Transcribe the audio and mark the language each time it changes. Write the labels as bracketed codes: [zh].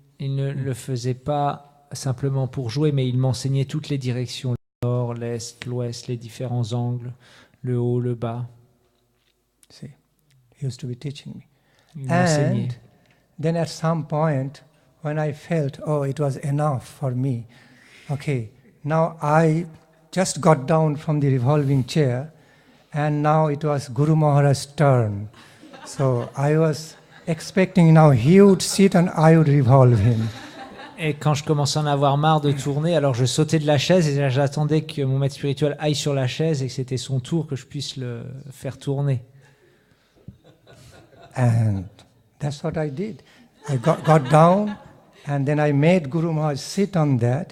[fr] Il ne le faisait pas simplement pour jouer, mais il m'enseignait toutes les directions, le nord, l'est, l'ouest, les différents angles, le haut, le bas. [en] See, he used to be teaching me. [fr] Il m'enseignait. [en] And then at some point, when I felt, oh, it was enough for me, okay, now I just got down from the revolving chair, and now it was Guru Maharaj's turn. So I was expecting now he would sit and I would revolve him. [fr] Et quand je commençais à en avoir marre de tourner, alors je sautais de la chaise et j'attendais que mon maître spirituel aille sur la chaise et que c'était son tour que je puisse le faire tourner. [en] And that's what I did. I got down, and then I made Guru Maharaj sit on that.